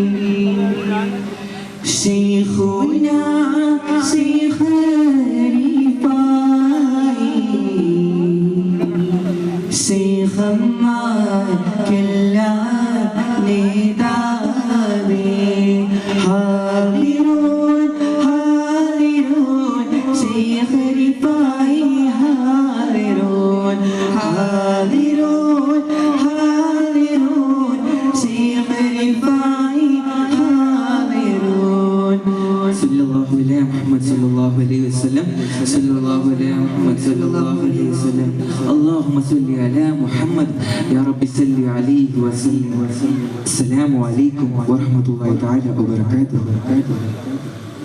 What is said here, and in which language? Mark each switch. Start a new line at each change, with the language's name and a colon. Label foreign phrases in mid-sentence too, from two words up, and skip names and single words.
Arabic: شيخنا شيخ رفاعي
Malayalam: ശൈഖന്മാർക്കെല്ലാം നേതാവേ
Arabic: حاضرون حاضرون شيخ رفاعي حاضرون حاضرون حاضرون شيخ رفاعي حاضرون صلى الله عليه محمد صلى الله عليه وسلم صلى الله عليه محمد صلى الله عليه وسلم اللهم صل على محمد يا رب صل عليه وسلم السلام عليكم ورحمة الله تعالى وبركاته